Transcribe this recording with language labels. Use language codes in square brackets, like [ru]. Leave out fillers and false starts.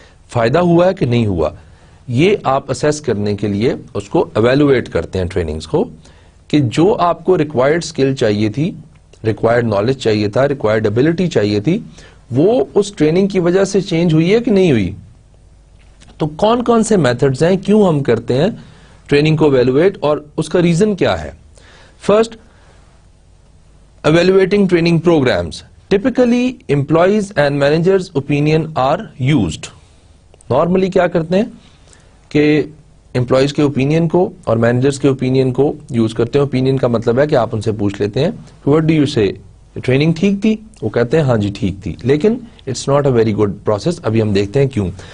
[ur] فائدہ ہوا ہے کہ نہیں ہوا؟ یہ آپ اسیس کرنے کے لیے اس کو ایویلویٹ کرتے ہیں ٹریننگز کو, کہ جو آپ کو ریکوائرڈ اسکل چاہیے تھی, ریکوائرڈ نالج چاہیے تھا, ریکوائرڈ ایبلٹی چاہیے تھی, وہ اس ٹریننگ کی وجہ سے چینج ہوئی ہے کہ نہیں ہوئی. تو کون کون سے میتھڈز ہیں, کیوں ہم کرتے ہیں ٹریننگ کو ایویلویٹ, اور اس کا ریزن کیا ہے؟ [en] First, evaluating training programmes. Typically employees and managers opinion are used. [ur] Normally کیا کرتے ہیں کہ امپلائیز کے اوپینین کو اور مینیجرز کے اوپینین کو یوز کرتے ہیں. اوپینین کا مطلب ہے کہ آپ ان سے پوچھ لیتے ہیں [en] what do you say, [ur] ٹریننگ ٹھیک تھی؟ وہ کہتے ہیں ہاں جی ٹھیک تھی, لیکن [en] It's not a very good process. [ur] ابھی ہم دیکھتے ہیں کیوں.